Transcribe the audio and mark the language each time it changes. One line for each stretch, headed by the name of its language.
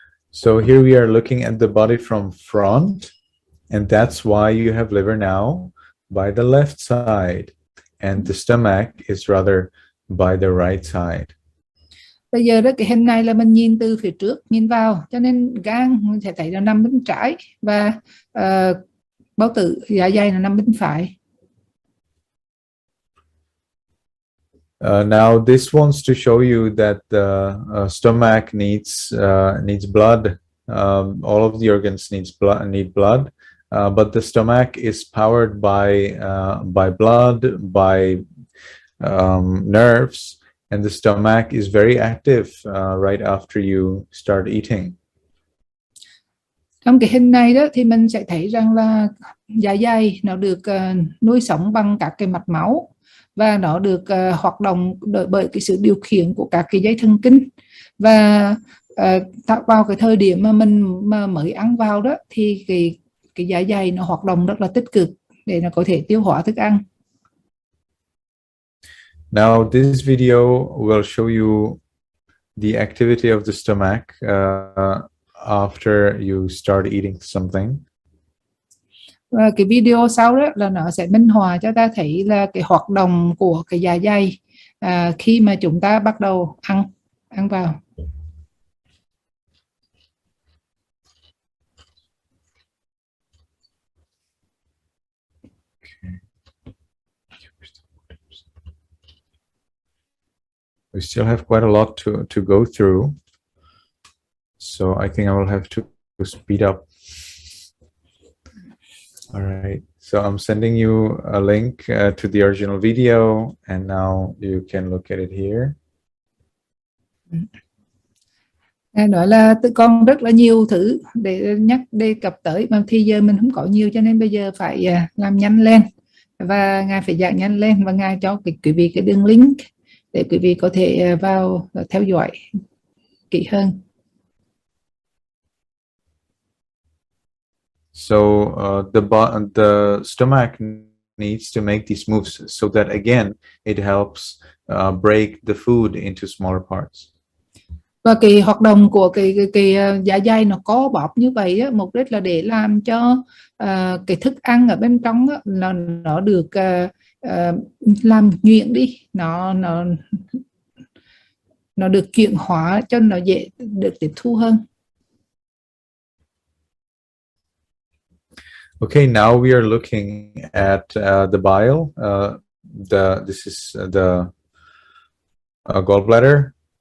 English: So here we are looking at the body from front, and that's why you have liver now by the left side, and the stomach is rather by the right side.
Vietnamese: Bây giờ đó, cái hình này là mình nhìn từ phía trước nhìn vào, cho nên gan mình sẽ thấy nó nằm bên trái, và bao tử, dạ dày nó nằm bên phải.
English: Now this wants to show you that the stomach needs blood. All of the organs need blood, but the stomach is powered by blood, by nerves, and the stomach is very active right after you start eating.
Vietnamese: Trong cái hình này đó thì mình sẽ thấy rằng là dạ dày nó được nuôi sống bằng các cái mạch máu, và nó được hoạt động bởi cái sự điều khiển của các cái dây thần kinh. Và vào cái thời điểm mà mình mới ăn vào đó, thì cái dạ dày nó hoạt động rất là tích cực để nó có thể tiêu hóa thức ăn.
English: Now this video will show you the activity of the stomach after you start eating something.
Vietnamese: Và cái video sau đó là nó sẽ minh họa cho ta thấy là cái hoạt động của cái dạ dày khi mà chúng ta bắt đầu ăn vào.
English: We still have quite a lot to go through, so I think I will have to speed up. All right, so I'm sending you a link to the original video, and now you can look at it here.
Vietnamese: Nói là tụi con rất là nhiều thứ để đề cập tới, mà thì giờ mình không có nhiều, cho nên bây giờ phải làm nhanh lên, và Ngài phải giảng nhanh lên, và Ngài cho quý vị cái đường link để quý vị có thể vào và theo dõi kỹ hơn.
English: So the stomach needs to make these moves so that again it helps break the food into smaller parts.
Vietnamese: Và cái hoạt động của cái dạ dày nó có bóp như vậy á, mục đích là để làm cho cái thức ăn ở bên trong á, nó được làm nhuyễn đi, nó được chuyển hóa cho nó dễ được tiếp thu hơn.
English: Okay, now we are looking at the bile. This is the gallbladder.